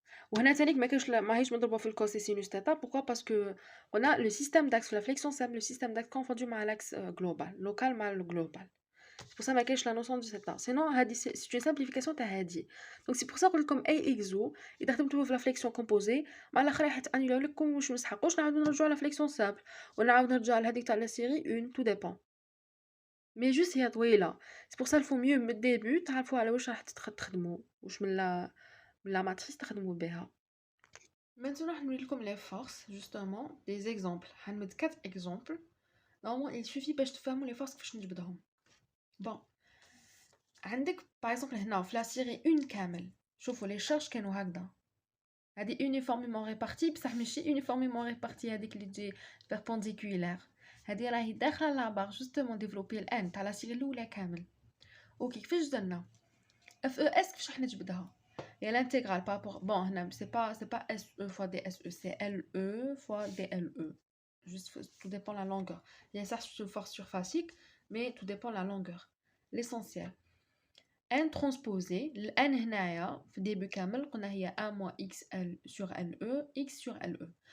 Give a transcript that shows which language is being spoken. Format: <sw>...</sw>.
<ar>وهنا تانيك ماهيش مضروبه في الكوسيسينوس تاتا.</ar> <fr>pourquoi parce que on a le système d'axe la flexion simple le système d'axe confondu مع l'axe global local مع le global. C'est pour ça</fr> <ar>ما كاينش</ar> <fr>la notion du θ. sinon هادي c'est une simplification تاع هادي. donc c'est pour ça</fr> <ar>قلت لكم اي اكزو اذا خدمتوه في</ar> <fr>la flexion composée</fr> <ar>مع الاخر راح تانيلو لكم واش مسحقوش نعاودو نرجعوا على flexion simple ونعاود نرجع لهاديك تاع la série 1 tout dépend mais juste هي طويله.</ar> <fr>c'est pour ça il faut mieux</fr> <ar>من الديبي تعرفوا على واش راح تخدموا واش من la matrice تخدموا بها.</ar> <fr>Maintenant, je vais vous montrer les forces, justement, des exemples. Je vais vous mettre 4 exemples. Normalement, il suffit pour que tu fasses les forces que je vais vous donner. Bon. Par exemple, dans la série 1 كامل.</fr> <ar>شوفوا les charges كانوا هكذا. هذه</ar> <fr>uniformément réparties,</fr> <ar>بصح ماشي uniformément réparties هذيك اللي تجي perpendiculaire. هذه راهي داخله لا بار justement développer الان تاع la série الاولى كامل. اوكي كيفاش درنا؟ اف او اس كيفاش راح نجبدها؟</ar> <fr>Et l'intégrale par rapport bon c'est pas SE fois DSE c'est LE fois DLE juste tout dépend de la longueur. Il y a ça sur force surfacique mais tout dépend de la longueur. L'essentiel n transposé n هنايا في début كامل قلنا هي 1 moins xl sur LE x sur LE.</fr>